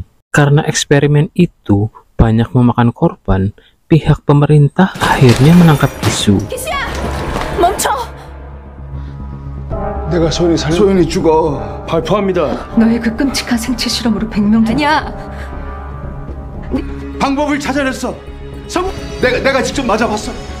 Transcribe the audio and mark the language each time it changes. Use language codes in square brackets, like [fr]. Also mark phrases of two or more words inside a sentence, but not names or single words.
[id] Karena eksperimen itu banyak memakan korban, pihak pemerintah akhirnya menangkap Gisu. [ko] 기수야! 멈춰! 내가 소연이 죽어. 발표합니다. 너의 그 끔찍한 생체 실험으로 100명 아니야! 방법을 찾아냈어. 내가 직접 맞아봤어.